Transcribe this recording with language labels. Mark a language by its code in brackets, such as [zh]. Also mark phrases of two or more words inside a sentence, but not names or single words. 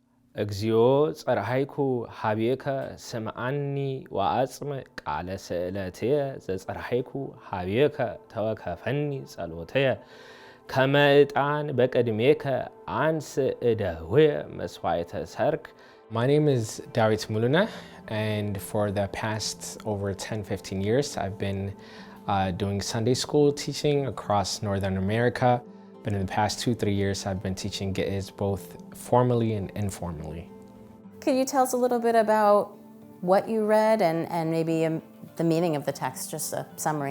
[gez] እግዚኦ ጸርሃይኩ ሀቤከ ስምዓኒ ወአጽም ቃለ ስእለትየ ዘጸርሃይኩ ሀቤከ ተወከፈኒ ጸሎትየ ከመ ዕጣን በቅድሜከ አንስ እደውየ መስዋዕተ ሰርክ. [en] My name is Dawit Muluneh, and for the past over 10-15 years I've been doing Sunday school teaching across Northern America. But in the past 2-3 years, I've been teaching Ge'ez both formally and informally. Could you tell us a little bit about what you read and maybe the meaning of the text, just a summary?